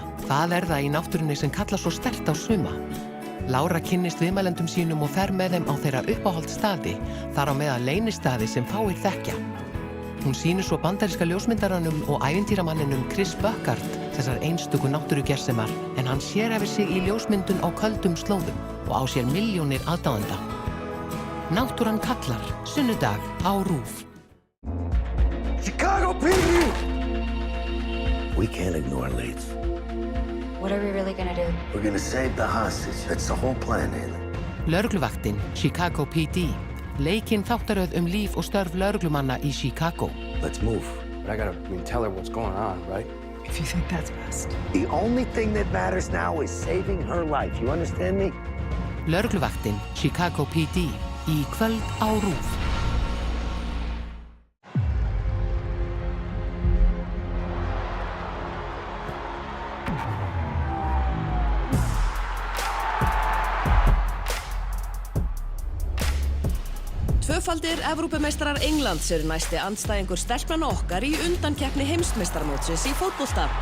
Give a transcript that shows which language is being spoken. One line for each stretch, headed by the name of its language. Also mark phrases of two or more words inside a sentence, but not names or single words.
Icelandic: Hvað það í náttúrunni sem kallar svo sterkt á suma? Lára kynnist viðmælendum sínum og fer með þeim á þeirra uppáhaldsstaði, þar á meðal leynistaði sem fáir þekkja. Hún sýnir svo bandaríska ljósmyndaranum og ævintýramanninum Chris Buckard þessar einstöku náttúrugersemar, en hann sérhæfir sig í ljósmyndun á köldum slóðum og á sér milljónir aðdáenda. Náttúran kallar, sunnudag á RÚV.
English: Chicago PD! We can't ignore Leeds. What are we really gonna do? We're gonna save the hostage. That's the whole plan, Haley.
Icelandic: Lögregluvaktin, Chicago PD. Leikinn þáttaröð líf og störf lögreglumanna í Chicago.
English: Let's move. But I gotta tell her what's going on, right? If you think that's best. The only thing that matters now is saving her life. You understand me?
Icelandic: Lögregluvaktin, Chicago PD. Í kvöld á RÚV. Tvöfaldir Evrópumeistarar Englands eru næsti andstæðingur stelpnanna okkar í undankeppni heimsmeistaramótsins í fótbolta.